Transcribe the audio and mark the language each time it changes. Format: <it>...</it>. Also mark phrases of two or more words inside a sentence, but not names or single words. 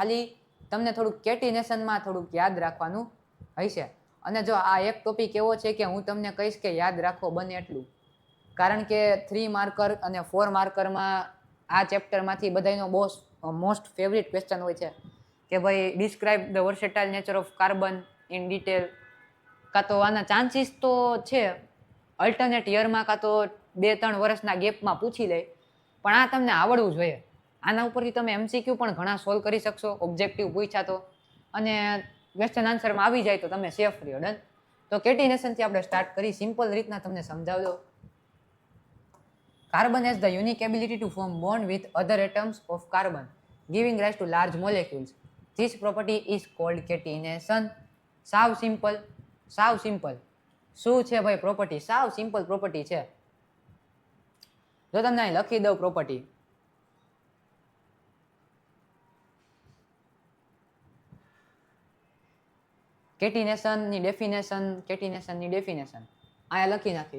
<gu>ખાલી તમને થોડુંક કેટિનેશનમાં થોડુંક યાદ રાખવાનું હશે. અને જો આ એક ટોપિક એવો છે કે હું તમને કહીશ કે યાદ રાખો બને એટલું, કારણ કે 3 માર્કર અને 4 માર્કરમાં આ ચેપ્ટરમાંથી બધાનો</gu> <en>most favorite question</en> <gu>હોય છે કે ભાઈ</gu> <en>describe the versatile nature of carbon in detail.</en> <gu>કાં તો આના ચાન્સીસ તો છે</gu> <en>alternate yearમાં</en> <gu>કાં તો 2-3 વર્ષના ગેપમાં પૂછી લે, પણ આ તમને આવડવું જોઈએ. આના ઉપરથી તમે MCQ પણ ઘણા સોલ્વ કરી શકશો ઓબ્જેક્ટિવ પૂછ્યા તો, અને</gu> <en>question answerમાં</en> <gu>આવી જાય તો તમે સેફ રહ્યો. ડન. તો કેટિનેશનથી આપણે સ્ટાર્ટ કરી. સિમ્પલ રીતના તમને સમજાવજો.</gu> <en>Carbon has the unique ability to form bond with other atoms of carbon, giving rise to large molecules. This property is called catenation.</en> <gu>સાવ સિમ્પલ, સાવ સિમ્પલ. શું છે ભાઈ પ્રોપર્ટી? સાવ સિમ્પલ પ્રોપર્ટી છે. જો તમને અહીં લખી દઉં પ્રોપર્ટી. કેટિનેશનની ડેફિનેશન અહીંયા લખી નાખી.</gu>